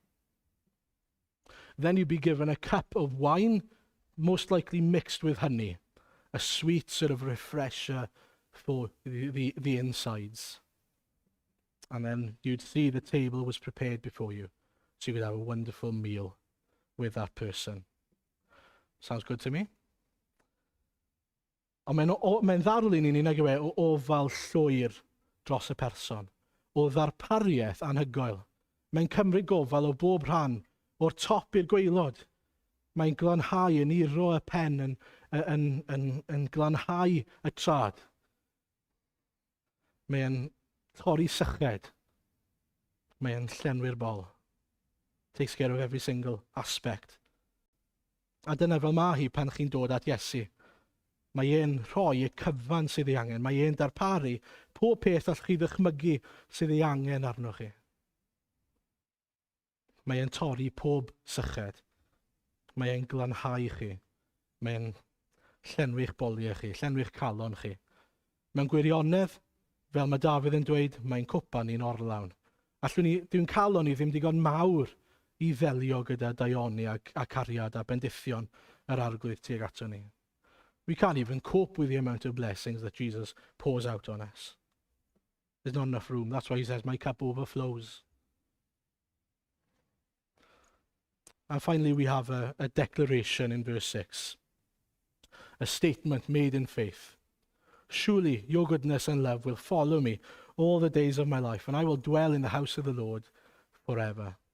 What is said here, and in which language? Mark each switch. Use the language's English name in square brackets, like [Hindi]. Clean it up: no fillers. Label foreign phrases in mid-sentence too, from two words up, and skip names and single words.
[English] Then you'd be given a cup of wine, most likely mixed with honey, a sweet sort of refresher for the insides. And then you'd see the table was prepared before you, so you could have a wonderful meal with that person. Sounds good to me? [Welsh] Ond mae'n ddarlun i ni nag yw e o ofal llwyr dros y person, o ddarpariaeth anhygoel. Mae'n cymryd gofal o bob rhan, o'r top i'r gwaelod. Mae'n glanhau yn uro y pen, yn glanhau y trad. Mae'n torri syched. Mae'n llenwi'r bol. [English] Takes care of every single aspect. [Welsh] A dyna fel ma hi pan chi'n dod at Iesu. Mae e'n rhoi y cyfan sydd ei angen. Mae e'n darparu pob peth allwch chi ddychmygu sydd ei angen arnoch chi. Mae e'n torri pob syched. Mae e'n glanhau chi. Mae e'n llenwi'ch boliau chi, llenwi'ch calon chi. Mewn gwirionedd, fel mae Dafydd yn dweud, mae'n cwpan ni'n orlawn. Dwi'n calon ni ddim digon mawr i ddelio gyda daioni a cariad a bendithion yr arglwydd tuag ato ni. [English] We can't even cope with the amount of blessings that Jesus pours out on us. There's not enough room. That's why he says, my cup overflows. And finally, we have a declaration in verse 6. A statement made in faith. Surely your goodness and love will follow me all the days of my life, and I will dwell in the house of the Lord forever.